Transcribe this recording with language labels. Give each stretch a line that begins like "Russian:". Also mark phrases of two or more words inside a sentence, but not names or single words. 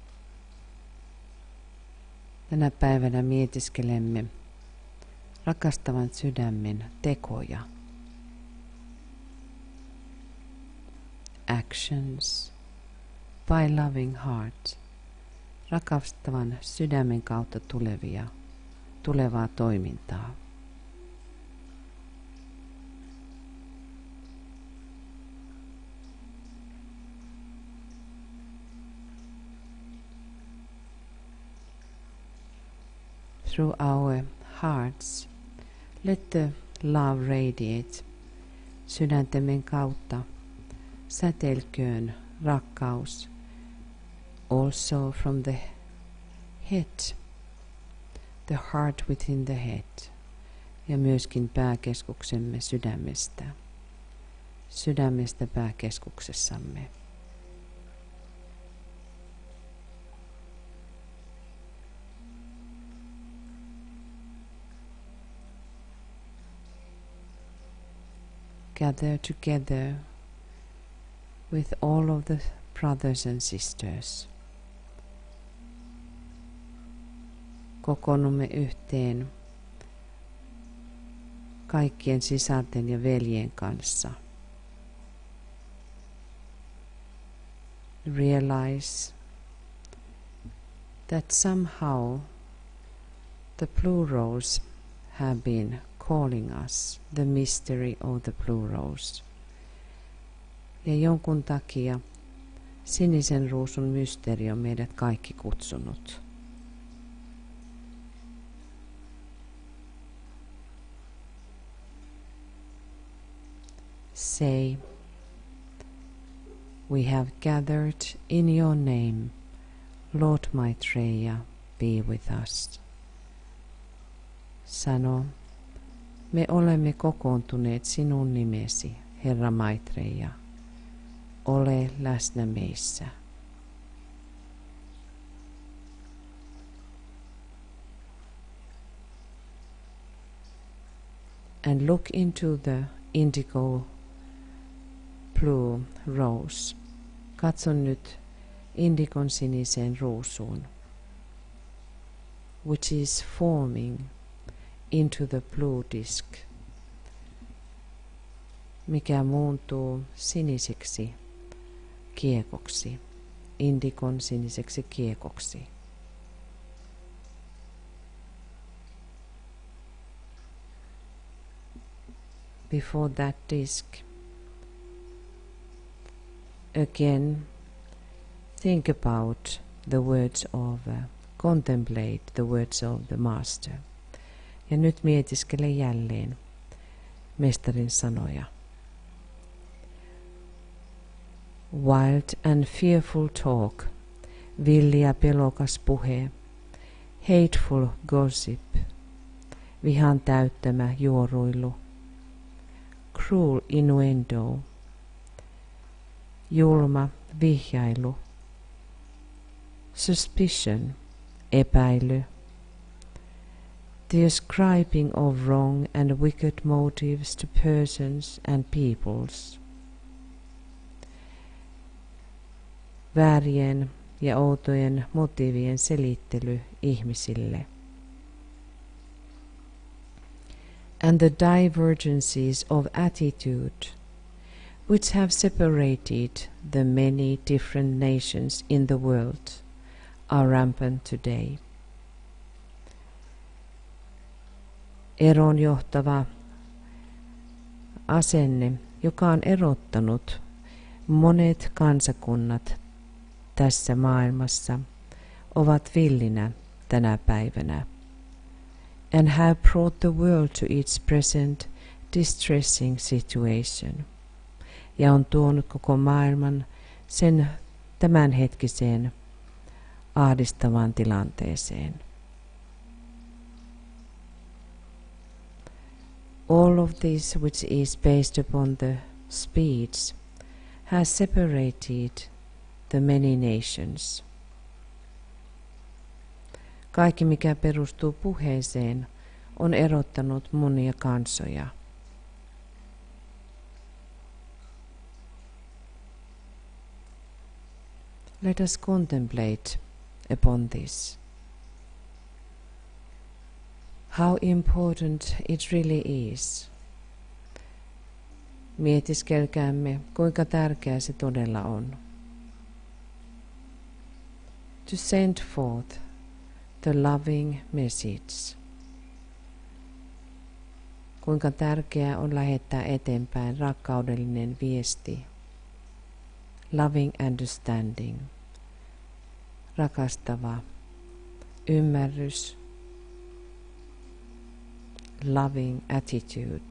Finnish: Tänä päivänä mietiskelemme rakastavan sydämen tekoja.
English: Actions by loving heart.
Finnish: Rakastavan sydämen kautta tulevaa toimintaa.
English: Through our hearts, let the love radiate.
Finnish: Sydäntemme kautta säteilköön rakkaus.
English: Also from the head, the heart within the head,
Finnish: ja myöskin pääkeskuksemme sydämestä pääkeskuksessamme.
English: Gather together with all of the brothers and sisters.
Finnish: Kokoonnumme yhteen kaikkien sisarten ja veljen kanssa.
English: Realize that somehow the plurals have been calling us, the mystery of the plurals.
Finnish: Ja jonkun takia sinisen ruusun mysteeri on meidät kaikki kutsunut.
English: Say, we have gathered in your name, Lord Maitreya, be with us.
Finnish: Sano, me olemme kokoontuneet sinun nimesi, Herra Maitreya. Ole läsnä meissä.
English: And look into the indigo blue rose.
Finnish: Katso nyt indikon siniseen ruusuun,
English: which is forming into the blue disk,
Finnish: mikä muuntuu siniseksi kiekoksi indikon siniseksi kiekoksi.
English: Before that disc, again, think about the words of, contemplate the words of the Master.
Finnish: Ja nyt mietiskele jälleen mestarin sanoja.
English: Wild and fearful talk,
Finnish: villi ja pelokas puhe,
English: hateful gossip,
Finnish: vihan täyttämä juoruilu,
English: cruel innuendo,
Finnish: julma vihjailu, suspicion, epäily,
English: the ascribing of wrong and wicked motives to persons and peoples,
Finnish: väärien ja outojen motiivien selittely ihmisille,
English: and the divergencies of attitude which have separated the many different nations in the world are rampant today.
Finnish: Eroon johtava asenne, joka on erottanut monet kansakunnat tässä maailmassa, ovat villinä tänä päivänä,
English: and have brought the world to its present distressing situation,
Finnish: ja on tuonut koko maailman sen tämänhetkiseen ahdistavaan tilanteeseen.
English: All of this, which is based upon the speech, has separated the many nations.
Finnish: Kaikki, mikä perustuu puheeseen, on erottanut monia kansoja.
English: Let us contemplate upon this. How important it really is.
Finnish: Mietiskelkäämme, kuinka tärkeää se todella on.
English: To send forth the loving message.
Finnish: Kuinka tärkeää on lähettää eteenpäin rakkaudellinen viesti.
English: Loving understanding.
Finnish: Rakastava ymmärrys.
English: Loving attitude.